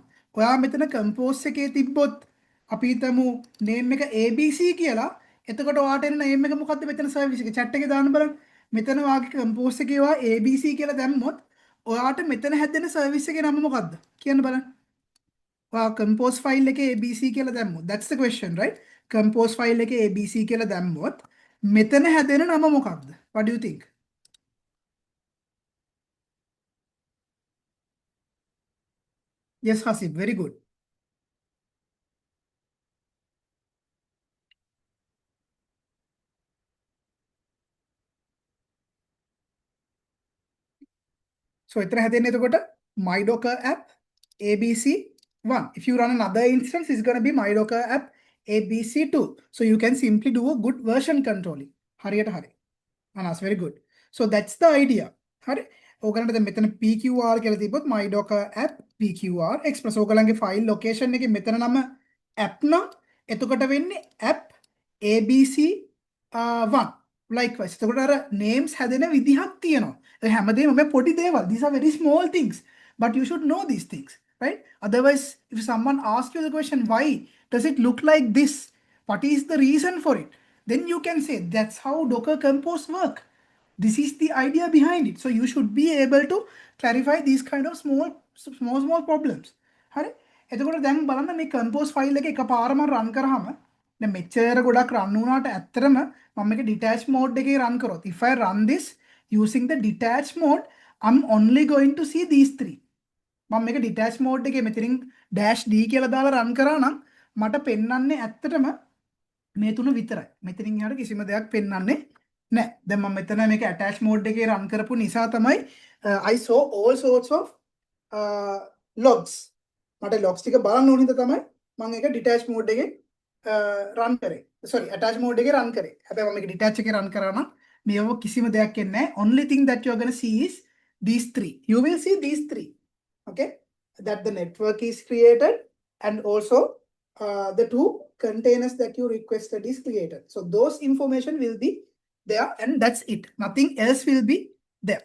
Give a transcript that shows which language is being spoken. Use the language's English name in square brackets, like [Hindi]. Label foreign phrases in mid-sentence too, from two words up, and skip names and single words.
[Sinhala] ඔයා මෙතන compose එකේ තිබ්බොත් අපි හිතමු name එක ABC කියලා. එතකොට ඔයාට එන name එක මොකද්ද මෙතන service එකේ chat එකේ දාන්න බලන්න. මෙතන වාගේ compose එකේ ඔයා ABC කියලා දැම්මොත් ඔයාට මෙතන හැදෙන service එකේ නම මොකද්ද? කියන්න බලන්න. ඔයා [English] compose file [Sinhala] එකේ ABC කියලා දැම්මොත්. [English] That's the question, right? Compose file [Sinhala] එකේ ABC කියලා දැම්මොත් මෙතන හැදෙන නම මොකක්ද? [English] What do you think? Yes, Hasib, very good. So, [Sinhala] එතන හැදෙන්නේ එතකොට [English] my docker app ABC1. If you run another instance, it's going to be my docker app ABC2. So, you can simply do a good version controlling. [Sinhala] හරියට හරි. [English] Anas, very good. So, that's the idea. [Sinhala] හරි. ඕගලන්ට දැන් මෙතන PQR කියලා තිබ්බොත් [English] my docker app PQR express [Sinhala] ඕගලන්ගේ [English] file location [Sinhala] එකේ මෙතන නම app නම් එතකොට වෙන්නේ [English] app ABC1 likewise. [Sinhala] එතකොට අර names හැදෙන විදිහක් තියෙනවා. ඒ හැමදේම මේ පොඩි දේවල්. [English] These are very small things, but you should know these things, right? Otherwise, if someone asks you the question, why does it look like this? What is the reason for it? Then you can say that's how Docker Compose work. This is the idea behind it. So you should be able to clarify these kind of small problems. [Sinhala] හරි. එතකොට දැන් බලන්න මේ [English] compose file [Sinhala] එක එකපාරම run කරාම දැන් මෙච්චර ගොඩක් run වුණාට ඇත්තටම මම මේක [English] detach mode [Sinhala] එකේ run කරොත් [English] if I run this using the detach mode I'm only going to see these three. [Sinhala] මම මේක [English] detach mode [Sinhala] එකේ මෙතනින් -d කියලා දාලා run කරා නම් මට පෙන්වන්නේ ඇත්තටම මේ තුන විතරයි. මෙතනින් එහාට කිසිම දෙයක් පෙන්වන්නේ නැහැ. දැන් මම මෙතන මේක [English] attach mode [Sinhala] එකේ run කරපු නිසා තමයි [English] I saw all sorts of logs. [Sinhala] මට logs ටික බලන්න ඕන හින්දා තමයි මම ඒක [English] detach mode [Sinhala] එකේ run කරේ. [English] sorry attach mode [Sinhala] එකේ run කරේ. හැබැයි මම මේක detach එකේ run කරා නම් මේව කිසිම දෙයක් එන්නේ නැහැ. [English] Only thing that you're going to see is these three. You will see these three. Okay? That the network is created and also the two containers that you requested is created. So those information will be there and that's it. Nothing else will be there.